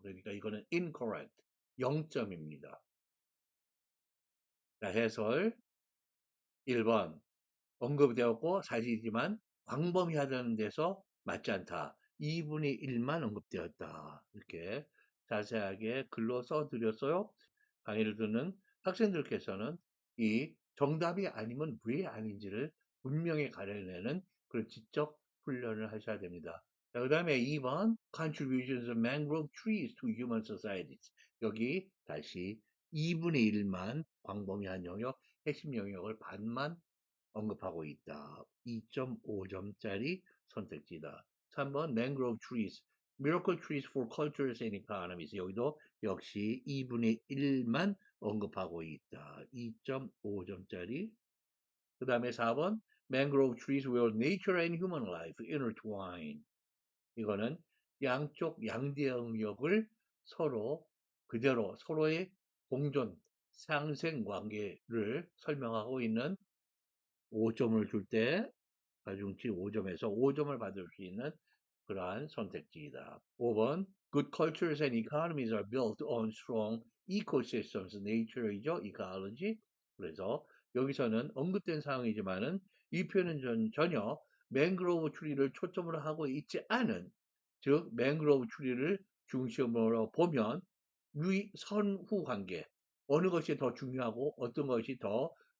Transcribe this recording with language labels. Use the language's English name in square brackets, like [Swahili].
[Korean] 그러니까 이거는 incorrect, 0점입니다. 자, 해설 1번 언급되었고 사실이지만 광범위하다는 데서 맞지 않다. 2분의 1만 언급되었다. 이렇게 자세하게 글로 써드렸어요. 강의를 듣는 학생들께서는 이 정답이 아니면 왜 아닌지를 분명히 가려내는 그런 지적 훈련을 하셔야 됩니다. [English] 그 다음에 2번 Contributions of mangrove trees to human societies. [Korean] 여기 다시 2분의 1만 광범위한 영역, 핵심 영역을 반만 언급하고 있다. 2.5점짜리 선택지다. [English] 3번 mangrove trees, miracle trees for cultures and economies. [Korean] 여기도 역시 2분의 1만 언급하고 있다. 2.5점짜리. 그 다음에 [English] 4번 mangrove trees where nature and human life intertwine. [Korean] 이거는 양쪽 양대 영역을 서로 그대로 서로의 공존, 상생 관계를 설명하고 있는 5점을 줄 때 가중치 5점에서 5점을 받을 수 있는 그러한 선택지이다. [English] 5번 Good cultures and economies are built on strong ecosystems. nature이죠. ecology. [Korean] 그래서 여기서는 언급된 사항이지만은 이 표현은 전혀 맹그로브 추리를 초점으로 하고 있지 않은 즉 맹그로브 추리를 중심으로 보면 위 선후 관계 어느 것이 더 중요하고 어떤 것이 더